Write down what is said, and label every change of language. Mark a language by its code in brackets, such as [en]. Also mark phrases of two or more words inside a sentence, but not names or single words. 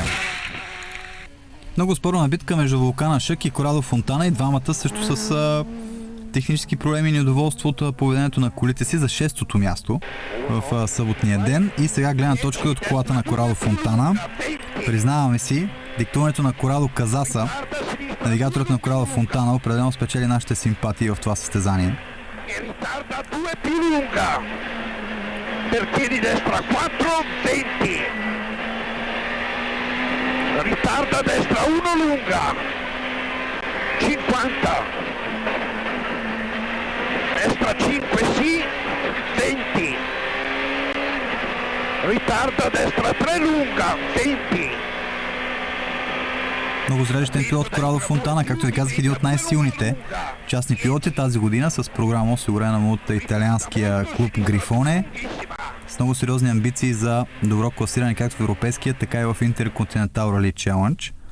[bg] Много спорна битка между Вулкана Шък и Корадо Фонтана, и двамата също с технически проблеми и недоволство от поведението на колите си за 6-то място в съботния ден. И сега гледна точка от колата на Корадо Фонтана. Признаваме си, диктуването на Корадо Казаса, навигаторът на Корадо Фонтана, определено спечели нашите симпатии в това състезание. [it] Ritarda destra 1 lunga 50, destra 5 sì 20, ritarda destra 3 lunga 20. [bg] Много зрелищен пилот Корадо Фонтана, както ви казах, един от най-силните частни пилоти тази година, с програма осигурена му от италианския клуб Грифоне, с много сериозни амбиции за добро класиране както в европейския, така и в Интерконтинентал Рали Челендж.